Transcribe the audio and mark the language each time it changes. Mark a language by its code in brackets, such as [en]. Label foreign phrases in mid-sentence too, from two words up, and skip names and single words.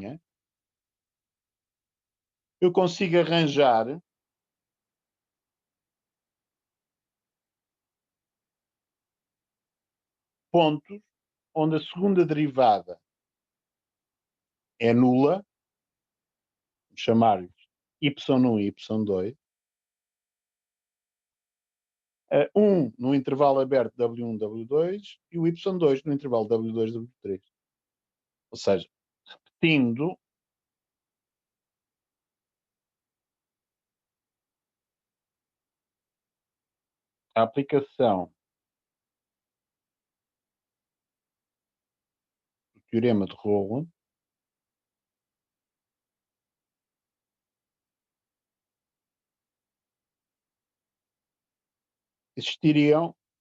[pt] eu consigo arranjar pontos onde a segunda derivada é nula, vamos chamar-lhes y1 e y2, um no intervalo aberto W1, W2 e o y2 no intervalo W2, W3. Ou seja, repetindo, a aplicação do teorema de Rolle existiriam